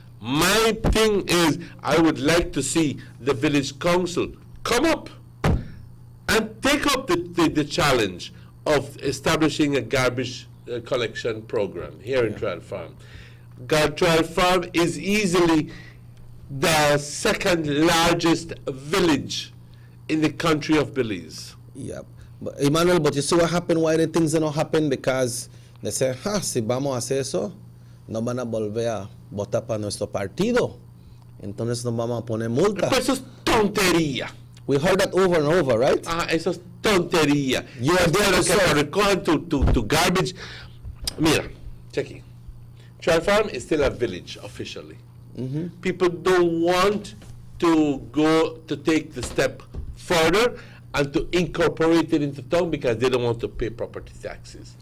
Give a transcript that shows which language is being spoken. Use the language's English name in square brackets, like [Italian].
[English] My thing is, I would like to see the village council come up and take up the challenge of establishing a garbage collection program here in Trial Farm. Trial Farm is easily the second largest village in the country of Belize. Yeah. But, Emmanuel, but you see what happened, why the things don't happen? Because they say, [Spanish] si vamos a hacer eso, no van a volver a votar para nuestro partido. Entonces nos vamos a poner multa. Pero eso es tontería. [English] We heard that over and over, right? [Spanish] Eso es tontería. [English] You are there to recoge to garbage. Mira, checky. Trial Farm is still a village officially. Mm-hmm. People don't want to go to take the step further and to incorporate it into town because they don't want to pay property taxes.